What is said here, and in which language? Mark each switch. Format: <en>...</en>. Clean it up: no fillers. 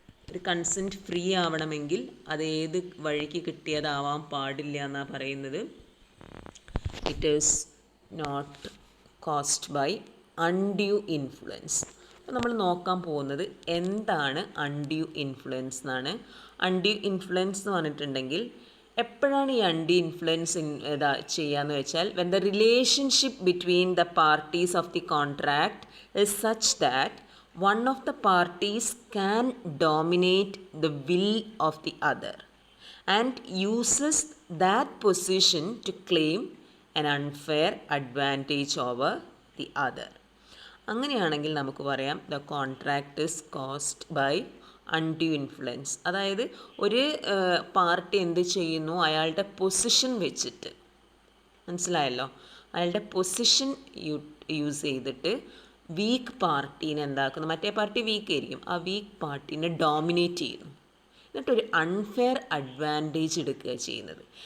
<ml>ഒരു consent free ആവണമെങ്കിൽ അത് ഏത് വഴിക്ക് കിട്ടിയതാവാൻ പാടില്ല എന്നാണ് പറയുന്നത്.</ml> <en>It is not caused by undue influence.</en> <ml>അപ്പോൾ നമ്മൾ നോക്കാൻ പോകുന്നത് എന്താണ് അൺഡ്യൂ ഇൻഫ്ലുവൻസ് എന്നാണ്. അൺഡ്യൂ ഇൻഫ്ലുവൻസ് എന്ന് പറഞ്ഞിട്ടുണ്ടെങ്കിൽ എപ്പോഴാണ് ഈ അൺഡ്യൂ ഇൻഫ്ലുവൻസ് ചെയ്യാന്ന് വെച്ചാൽ,</ml> <en>When the relationship between the parties of the contract is such that one of the parties can dominate the will of the other and uses that position to claim an unfair advantage over the other.</en> <ml>അങ്ങനെയാണെങ്കിൽ നമുക്ക് പറയാം</ml> <en>The contract is caused by undue influence.</en> <ml>അതായത് ഒരു party എന്ത് ചെയ്യുന്നു, അയാളുടെ position വെച്ചിട്ട്, മനസ്സിലായല്ലോ, അയാളുടെ പൊസിഷൻ യൂസ് ചെയ്തിട്ട് വീക്ക് പാർട്ടീനെ എന്താക്കുന്നു, മറ്റേ പാർട്ടി വീക്ക് ആയിരിക്കും, ആ വീക്ക് പാർട്ടീനെ ഡോമിനേറ്റ് ചെയ്യുന്നു, എന്നിട്ടൊരു അൺഫെയർ അഡ്വാൻറ്റേജ് എടുക്കുക ചെയ്യുന്നത്.</ml>